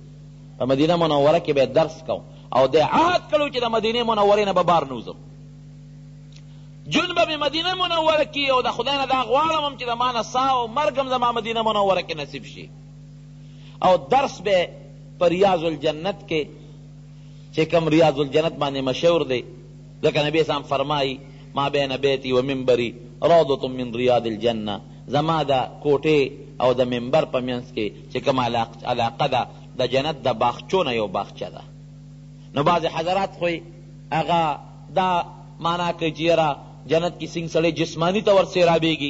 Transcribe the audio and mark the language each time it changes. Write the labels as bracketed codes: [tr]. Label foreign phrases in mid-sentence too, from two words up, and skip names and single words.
[ps] په مدینه منوره کې به درس کوم او د عهد کړو چې د مدینې منورې نه به بار نوځم، جون به مې مدینه منوره کې، او د خدای نه دا غواړم هم چې د ما نه ساه او مرګ هم زما مدینه منوره کې نصیب شي. او درس به په ریاض الجنت کې چې کوم ریاض الجنت باندې مشهور دی، ځکه نبی اسلام فرمایي [ar] ما بین بیتی و منبری روضة من ریاض الجنه، [ps] زما د کوټې او د منبر په منځ کې چې کوم علاقه ده د جنت د باغچو نه یو باغچه ده. نو بعضې حضرات خو هغه دا معنا کوي چې یاره جنت کې څنګه سړی جسمانی طور سیرابېږي.